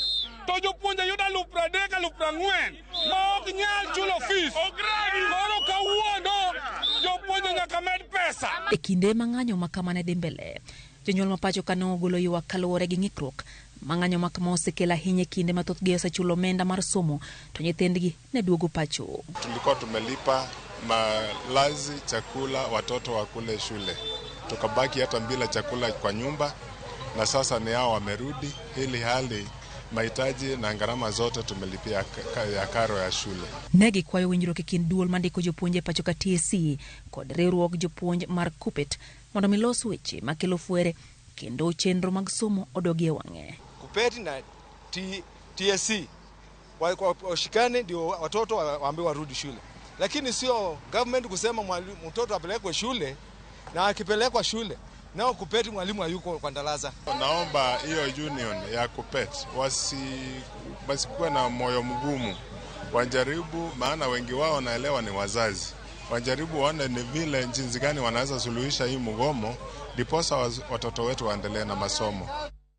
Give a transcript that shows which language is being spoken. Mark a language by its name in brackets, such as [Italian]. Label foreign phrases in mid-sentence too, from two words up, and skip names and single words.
[Luo (Kenya and Tanzania)] To jopuonj yudo 30,000, 40,000 ma ok nyal chulo fees. Koro kawuono jopuonj nyaka med pesa. E kinde ma ng'anyo ma kamane dhi mbele, jonyuol ma pachoka nogolo ywak kaluwore gi ng'ikruok mang'anyo ma kama osekelo ahinya kinde mathoth gi osechulo omenda mar somo to nyithindgi ne duogo pacho. [Swahili] Tulikuwa tumelipa malazi, chakula, watoto wakule shule, tukabaki hata bila chakula kwa nyumba, na sasa ni hao wamerudi, hili hali mahitaji na gharama zote tumelipia ya karo ya shule. [Luo (Kenya and Tanzania)] Negi kwayo winjruok e kind duol mandiko jopuonje pachoka TSC kod riwruok jopuonj mar KUPPET mondo milos weche makelo fuere kendo chenro mag somo odogie wang'e. [Swahili] KUPPET na TSC washikane ndio watoto waambiwe warudi shule, lakini sio government kusema mtoto apelekwe shule na akipelekwa shule nao KUPPET mwalimu hayuko kwa darasa. Naomba hiyo union ya KUPPET wasikuwe na moyo mgumu, wajaribu, maana wengi wao wanaelewa ni wazazi, wajaribu waone ni vile jinsi gani wanaweza suluhisha hii mgomo, ndiposa watoto wetu waendelee na masomo.